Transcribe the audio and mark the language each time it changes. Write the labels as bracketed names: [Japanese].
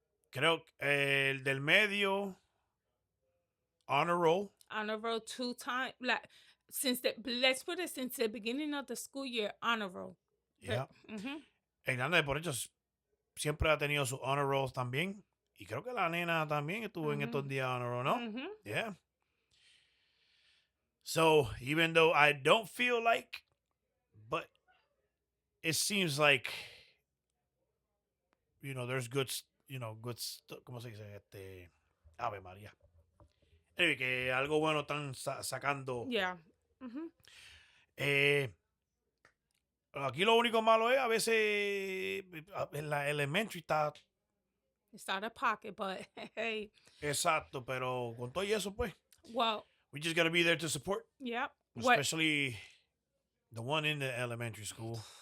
[Spanish] Creo que el del medio, honor roll. [English] Honor roll 2 times. Like since the let's put it since the beginning of the school year, honor roll. Yeah. Mm-hmm. [Spanish] El grande por hecho siempre ha tenido sus honor rolls también. Y creo que la nena también estuvo en Mm-hmm. estos días honor roll, ¿no? Mm-hmm. [English] Yeah. So even though I don't feel like, but it seems like, there's good, good stuff. [Spanish] ¿Cómo se dice? Ave María. Anyway, que algo bueno están sacando. [English] Yeah. Mm-hmm. [Spanish] Eh, Aquí lo único malo es a veces en la elementary está [English] It's out of pocket, but hey, [Spanish] exacto, pero con todo y eso, pues, [English] well, we just gotta be there to support, yep. What? especially the one in the elementary school.